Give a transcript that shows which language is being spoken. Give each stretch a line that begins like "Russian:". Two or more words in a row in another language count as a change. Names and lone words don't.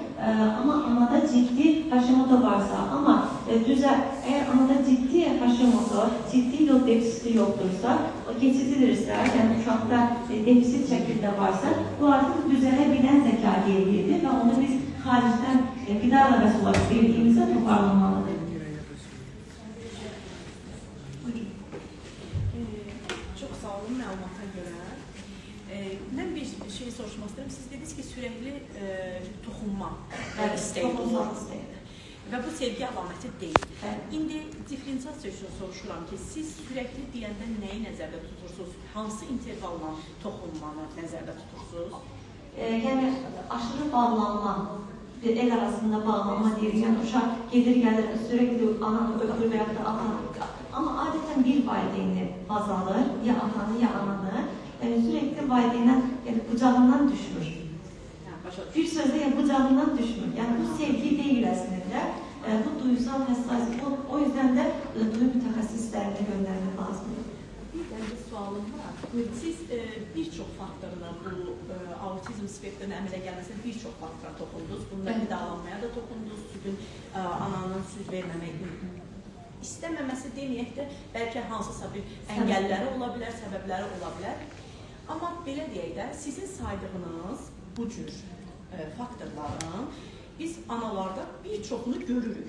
Turkish: Ama anada ciddi Hashimoto varsa ama eğer anada ciddi Hashimoto, ciddi yol defisiti yoktursa, o geçicidirse, yani uşakta defisit şekilde varsa, bu artık düzelebilen zeka geriliğidir ve onu biz haricden gıda arabası olarak verdiğimizde toparlanmalıdır.
Azerbaijani: Çok sağ olun məlumata görə. Mən bir şey soruşmaq istəyirəm. Siz dediniz ki, sürəkli toxunma istəyi olur. Və bu sevgi əlaməti deyil. İndi diferensiyasiya üçün soruşuram ki, siz sürəkli deyəndə nəyi nəzərdə tutursunuz? Hansı intervalla toxunmanı nəzərdə tutursunuz?
Turkish: Yani aşırı bağlanma, bir el arasında bağlanma diyelim. Yani uşaq gelir gelir sürekli ananı öpür veya da atanı. Ama adeten bir valideyni baz alır, ya atanı ya ananı. Sürekli valideynen yani kucağından düşmür. Bir sözde ya kucağından düşmür. Yani bu sevgi değil aslında. Bu duygusal hassasiyet. O yüzden de duyu mütehassislerine göndermek lazım.
Azerbaijani: Bir sualım var. Siz birçok faktoruna bu autizm spektrinin əmələ gəlməsində birçok faktora toxundunuz. Bunda qidalanmaya da toxundunuz. Südün ananın süd verməmək istəməməsi deməyək də bəlkə hansısa bir əngəlləri ola bilər, səbəbləri ola bilər. Amma belə deyək də, sizin saydığınız bu cür faktorların biz analarda bir çoxunu görürük.